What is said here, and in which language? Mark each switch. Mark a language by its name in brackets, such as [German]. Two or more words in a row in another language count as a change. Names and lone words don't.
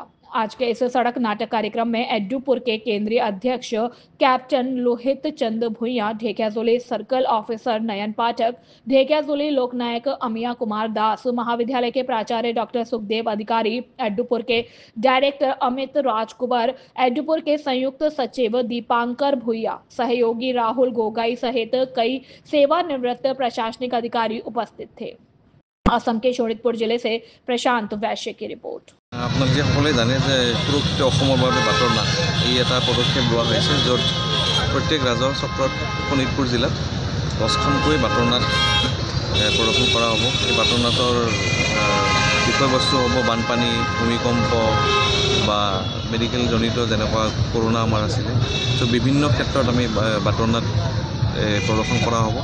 [Hindi] आज के इस सड़क नाटक कार्यक्रम में एडुपुर के केंद्रीय अध्यक्ष कैप्टन लोहित चंद भुइया, ढेकियाजुली सर्कल ऑफिसर नयन पाठक, ढेकियाजुली लोकनायक अमिया कुमार दास, महाविद्यालय के प्राचार्य डॉक्टर सुखदेव अधिकारी, एडुपुर के डायरेक्टर अमित राजकुमार, एडुपुर के संयुक्त सचिव दीपांकर भुइया, सहयोगी राहुल गोगाई सहित कई सेवानिवृत्त प्रशासनिक अधिकारी उपस्थित थे। असम के शोणितपुर जिले से प्रशांत वैश्य की रिपोर्ट। [Assamese] আপোনালোকে সকলোৱে জানে যে সুৰক্ষিত অসমৰ বাবে বাটৰ নাট এই এটা পদক্ষেপ লোৱা হৈছে, য'ত প্ৰত্যেক ৰাজহ চক্ৰত শোণিতপুৰ জিলাত 10খনকৈ বাটৰ নাট প্ৰদৰ্শন কৰা হ'ব। এই বাটৰ নাটৰ বিষয়বস্তু হ'ব বানপানী, ভূমিকম্প বা মেডিকেল জনিত যেনেকুৱা কৰোণা আমাৰ আছিলে, চ' বিভিন্ন ক্ষেত্ৰত আমি বাটৰ নাট প্ৰদৰ্শন কৰা হ'ব।